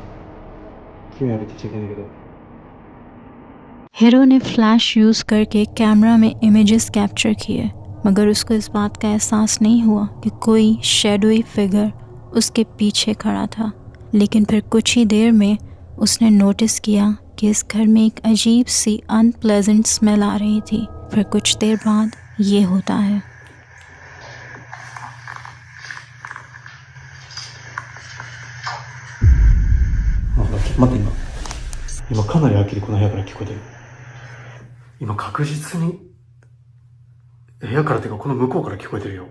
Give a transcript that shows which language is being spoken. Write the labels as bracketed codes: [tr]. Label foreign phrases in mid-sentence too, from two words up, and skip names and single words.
[ja] 気味悪いって言っちゃいけないけど、 [hi] हीरो ने फ्लैश यूज़ करके कैमरा में इमेजेस कैप्चर किए, मगर उसको इस बात का एहसास नहीं हुआ कि कोई शैडोई फिगर उसके पीछे खड़ा था। लेकिन फिर कुछ ही देर में उसने नोटिस किया कि इस घर में एक अजीब सी अनप्लेजेंट स्मेल आ रही थी। फिर कुछ देर बाद ये होता है। [ja] 待って今かなり明らかにこの部屋から聞こえてる。今確実に部屋からっていうかこの向こうから聞こえてるよ。